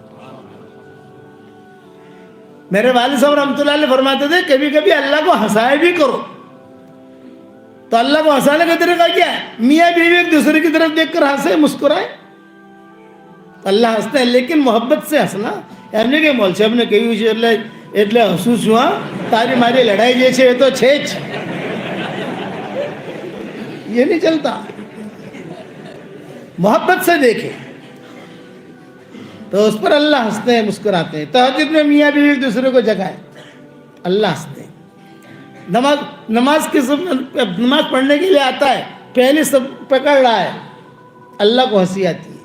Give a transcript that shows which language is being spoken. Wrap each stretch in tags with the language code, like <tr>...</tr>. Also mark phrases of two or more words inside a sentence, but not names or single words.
<ur>میرے والد صاحب رحمۃ اللہ علیہ فرماتے تھے, کبھی کبھی اللہ کو ہنسائے بھی کرو. تو اللہ کو ہنسانے کا طریقہ کیا ہے؟ میاں بیوی ایک دوسرے کی طرف دیکھ کر ہنسے, مسکرائے. اللہ ہنستے ہیں, لیکن محبت سے ہنسنا. یعنی کہ مول صاحب نے کہی</ur> <gu>એટલે હસું છું, તારી મારી લડાઈ જે છે એ તો છે જ,</gu> <ur>یہ نہیں چلتا. محبت سے دیکھے تو اس پر اللہ ہنستے ہیں, مسکراتے ہیں. تہجد میں میاں بیوی ایک دوسرے کو جگائے, اللہ ہنستے ہیں. نماز پڑھنے کے لیے آتا ہے, پہلے سب پکڑ رہا ہے, اللہ کو ہنسی آتی ہے.</ur>